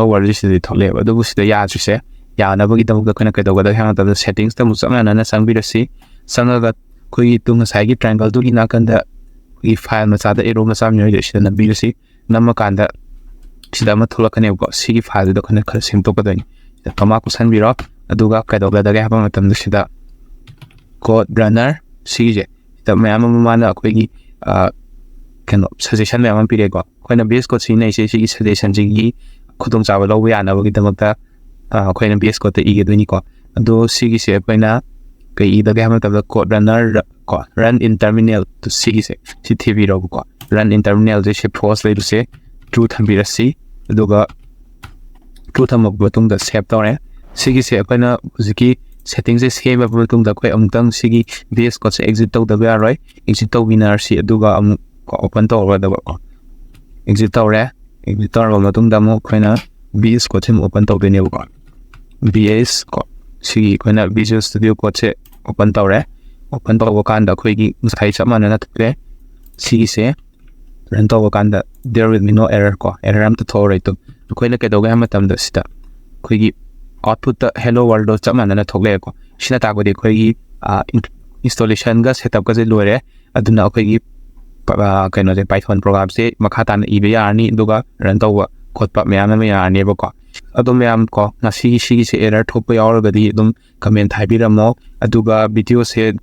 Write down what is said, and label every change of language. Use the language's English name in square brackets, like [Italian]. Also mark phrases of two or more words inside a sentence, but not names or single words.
[Manipuri] world ꯁꯤꯗꯗꯤ ꯊꯣꯛꯂꯛꯑꯦꯕ ꯑꯗꯨꯕꯨ ꯁꯤꯗ ꯌꯥꯗ꯭ꯔꯤꯁꯦ ꯌꯥꯅꯕꯒꯤꯗꯃꯛꯇ ꯑꯩꯈꯣꯏꯅ ꯀꯩꯗꯧꯒꯗꯒꯦ ꯍꯥꯏꯕ ꯃꯇꯝꯗ ꯁꯦꯠꯇꯤꯡꯁꯇ ꯑꯃꯨꯛ ꯆꯞ ꯃꯥꯟꯅꯅ ꯆꯪꯕꯤꯔꯁꯤ ꯆꯪꯉꯒ ꯑꯩꯈꯣꯏꯒꯤ ꯉꯁꯥꯏꯒꯤ ꯇ꯭ꯔꯥꯏꯡꯒꯜꯗꯨꯒꯤ ꯅꯥꯀꯟꯗ ꯑꯩꯈꯣꯏꯒꯤ ꯐꯥꯏꯜ ꯃꯆꯥꯗ ꯑꯦꯔꯣ ꯃꯆꯥ ꯑꯃ ꯌꯥꯎꯔꯤꯁꯦ ꯁꯤꯗ ꯅꯝꯕꯤꯔꯁꯤ ꯅꯝꯃꯀꯥꯟꯗ ꯁꯤꯗ ꯑꯃ ꯊꯣꯛꯂꯛꯀꯅꯦꯕꯀꯣ ꯁꯤꯒꯤ ꯐꯥꯏꯜꯗꯨꯗ ꯑꯩꯈꯣꯏꯅ ꯈꯔ ꯁꯦꯝꯗꯣꯛꯀꯗꯣꯏꯅꯤ ꯁꯤꯗ ꯀꯃꯥ ꯀꯨꯞꯁꯟꯕꯤꯔꯣ ꯑꯗꯨꯒ ꯀꯩꯗꯧꯒꯗꯒꯦ ꯍꯥꯏꯕ ꯃꯇꯝꯗ ꯁꯤꯗ [English] code runner [Manipuri] ꯁꯤꯒꯤꯁꯦ ꯁꯤꯗ ꯃꯌꯥꯝ ꯑꯃ ꯃꯥꯅ ꯑꯩꯈꯣꯏꯒꯤ ꯀꯩꯅꯣ ꯁꯖꯦꯁꯟ ꯃꯌꯥꯝ ꯑꯃ ꯄꯤꯔꯦꯀꯣ ꯑꯩꯈꯣꯏꯅ VS Code ꯁꯤꯖꯤꯟꯅꯩꯁꯦ ꯁꯤꯒꯤ ꯁꯖꯦꯁꯟꯁꯤꯒꯤ ꯈꯨꯗꯣꯡꯆꯥꯕ ꯂꯧꯕ ꯌꯥꯅꯕꯒꯤꯗꯃꯛꯇ ꯑꯩꯈꯣꯏꯅ VS Code ꯏꯒꯗꯣꯏꯅꯤꯀꯣ ꯑꯗꯣ ꯁꯤꯒꯤꯁꯦ ꯑꯩꯈꯣꯏꯅ ꯀꯩ ꯏꯗꯒꯦ ꯍꯥꯏꯕ ꯃꯇꯝꯗ [English] code runner [Manipuri] ꯀꯣ [English] run in terminal [Manipuri] ꯁꯤꯒꯤꯁꯦ ꯁꯤ ꯊꯤꯕꯤꯔꯣꯕꯀꯣ [English] run in terminal [Manipuri] ꯁꯦ ꯁꯤ false ꯂꯩꯕꯁꯦ true ꯊꯝꯕꯤꯔꯁꯤ ꯑꯗꯨꯒ true ꯊꯝꯃꯕ ꯃꯇꯨꯡꯗ save ꯇꯧꯔꯦ ꯁꯤꯒꯤꯁꯦ ꯑꯩꯈꯣꯏꯅ ꯍꯧꯖꯤꯛꯀꯤ ꯁꯦꯠꯇꯤꯡꯁꯦ ꯁꯦꯝꯃꯕ ꯃꯇꯨꯡꯗ ꯑꯩꯈꯣꯏ ꯑꯃꯨꯛꯇꯪ ꯁꯤꯒꯤ VS Codeꯁꯦ exit ꯇꯧꯗꯕ ꯌꯥꯔꯣꯏ exit ꯇꯧꯕꯤꯅꯔꯁꯤ ꯑꯗꯨꯒ ꯑꯃꯨꯛ open ꯇꯧꯔꯒꯗꯕꯀꯣ exit ꯇꯧꯔꯦ exit ꯇꯧꯔꯕ ꯃꯇꯨꯡꯗ ꯑꯃꯨꯛ ꯑꯩꯈꯣꯏꯅ VS Codeꯁꯦ ꯑꯃꯨꯛ open ꯇꯧꯗꯣꯏꯅꯦꯕꯀꯣ VS Code ꯁꯤꯒꯤ ꯑꯩꯈꯣꯏꯅ Visual Studio Codeꯁꯦ open ꯇꯧꯔꯦ open ꯇꯧꯕ ꯀꯥꯟꯗ ꯑꯩꯈꯣꯏꯒꯤ ꯉꯁꯥꯏ ꯆꯞ ꯃꯥꯟꯅꯅ ꯊꯣꯛꯂꯦ ꯁꯤꯒꯤꯁꯦ run ꯇꯧꯕ ꯀꯥꯟꯗ [English] there will be no error [Manipuri] ꯀꯣ error ꯑꯝꯇ ꯊꯣꯛꯑꯔꯣꯏ ꯑꯗꯨꯝ ꯑꯩꯈꯣꯏꯅ ꯀꯩꯗꯧꯒꯦ ꯍꯥꯏꯕ ꯃꯇꯝꯗ ꯁꯤꯗ ꯑꯩꯈꯣꯏꯒꯤ outputꯇ [English] hello world [Manipuri] ꯗꯣ ꯆꯞ ꯃꯥꯟꯅꯅ ꯊꯣꯛꯂꯛꯑꯦꯀꯣ ꯁꯤꯅ ꯇꯥꯛꯄꯗꯤ ꯑꯩꯈꯣꯏꯒꯤ installationꯒ setupꯀꯁꯦ ꯂꯣꯏꯔꯦ ꯑꯗꯨꯅ ꯑꯩꯈꯣꯏꯒꯤ ꯀꯩꯅꯣꯁꯦ Python ꯄ꯭ꯔꯣꯒ꯭ꯔꯥꯝꯁꯦ ꯃꯈꯥ ꯇꯥꯅ ꯏꯕ ꯌꯥꯔꯅꯤ ꯑꯗꯨꯒ run ꯇꯧꯕ ꯈꯣꯠꯄ ꯃꯌꯥꯝ ꯑꯃ ꯌꯥꯔꯅꯦꯕꯀꯣ ꯑꯗꯣ ꯃꯌꯥꯝ ꯀꯣ ꯁꯤꯒꯤꯁꯦ error ꯊꯣꯛꯄ ꯌꯥꯎꯔꯒꯗꯤ ꯑꯗꯨꯝ comment ꯍꯥꯏꯕꯤꯔꯝꯃꯣ ꯑꯗꯨꯒ ꯚꯤꯗꯤꯑꯣꯁꯦ